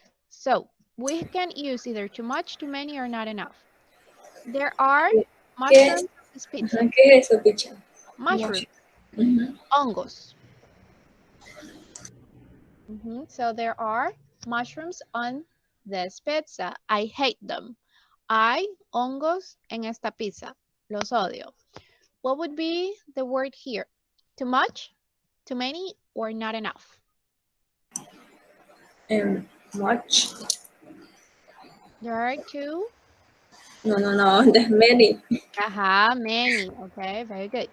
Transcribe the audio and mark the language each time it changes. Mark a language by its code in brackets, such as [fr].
[en] So we can use either too much, too many, or not enough. There are mushrooms on this pizza. [es] Ajá, ¿qué es eso, picha? [en] Mushrooms, Ujú. [es] hongos. [en] So there are mushrooms on this pizza. I hate them. [es] Hay hongos en esta pizza. Los odio. [en] What would be the word here? Too much, too many, or not enough? Much. There are two. No, there's many. Many. Okay, very good.